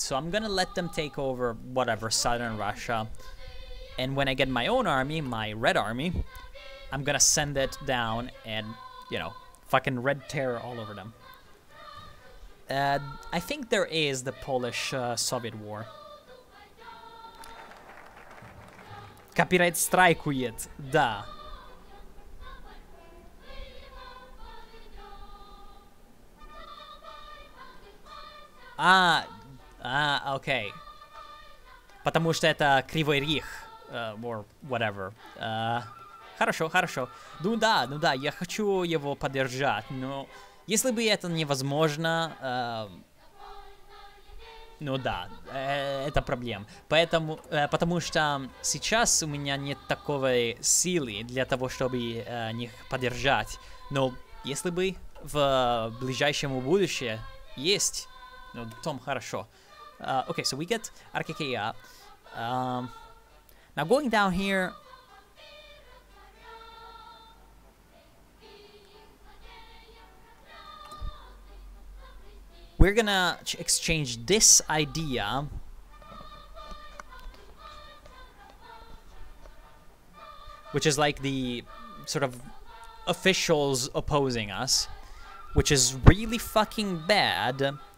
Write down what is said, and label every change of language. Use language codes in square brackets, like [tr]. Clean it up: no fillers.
[en] So I'm gonna let them take over whatever, southern Russia. And when I get my own army, my red army, I'm gonna send it down and, you know, fucking red terror all over them. I think there is the Polish-Soviet war. [ru] Copyright страйкует, да. [en] Okay. [ru] Потому что это Кривой Рих, [en] or whatever. [ru] Хорошо, хорошо. Ну да, я хочу его поддержать, но если бы это невозможно, ну да, это проблема. Поэтому, потому что сейчас у меня нет такой силы для того, чтобы их поддержать. Но если бы в ближайшем будущем есть, ну, то хорошо. [en] Okay, so we get RKKA. Now going down here, we're gonna exchange this idea which is like the sort of officials opposing us, which is really fucking bad.